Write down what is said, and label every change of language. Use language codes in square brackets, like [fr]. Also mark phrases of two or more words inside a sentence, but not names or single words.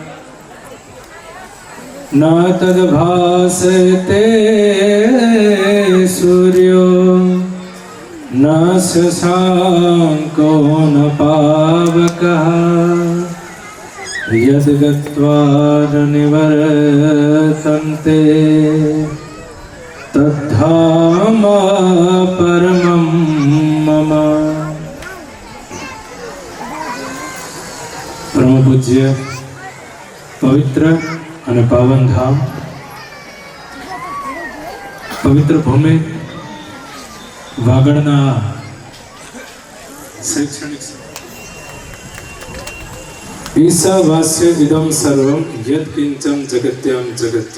[sa] न तद्भासते सूर्यो न शशांको न पावकः, यद् गत्वा न निवर्तन्ते तद्धाम परमं मम. [gu] પરમ પૂજ્ય પવિત્ર અને પાવન ધામ, પવિત્ર ભૂમિ વાગડના શૈક્ષણિક [sa] ईशावास्यम् इदं सर्वं यत् किञ्च जगत्यां जगत्.